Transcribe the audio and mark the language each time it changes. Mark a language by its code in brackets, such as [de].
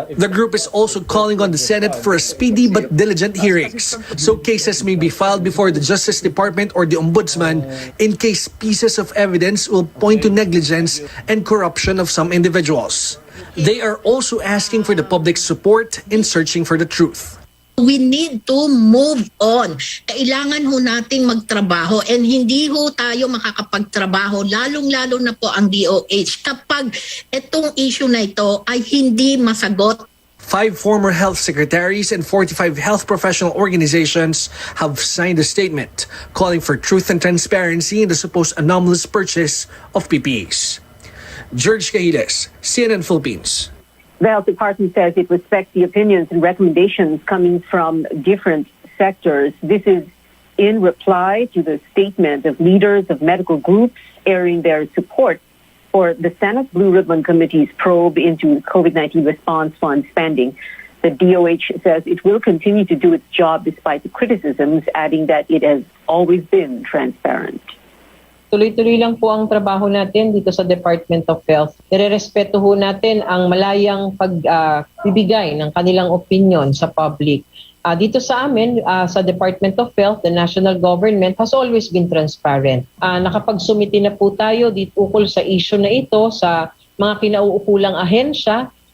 [en] The group is also calling on the Senate for a speedy but diligent hearings, so cases may be filed before the Justice Department or the Ombudsman in case pieces of evidence will point to negligence and corruption of some individuals. They are also asking for the public's support in searching for the truth. We need to move on. [tl] Kailangan ho nating magtrabaho and hindi ho tayo makakapagtrabaho, lalong-lalo na po ang DOH kapag itong issue na ito ay hindi masagot. [en] 5 former health secretaries and 45 health professional organizations have signed a statement calling for truth and transparency in the supposed anomalous purchase of PPEs. George Cahiles, CNN Philippines. The Health Department says it respects the opinions and recommendations coming from different sectors. This is in reply to the statement of leaders of medical groups airing their support for the Senate Blue Ribbon Committee's probe into COVID-19 response fund spending. The DOH says it will continue to do its job despite the criticisms, adding that it has always been transparent. [tl] Tuloy-tuloy lang po ang trabaho natin dito sa Department of Health. Nirerespeto ho natin ang malayang pagbibigay ng kanilang opinion sa public. Dito sa amin, [en] sa Department of Health, the national government has always been transparent. [tl] Nakapagsumiti na po tayo dito ukol sa issue na ito sa mga kinauukulang ahensya.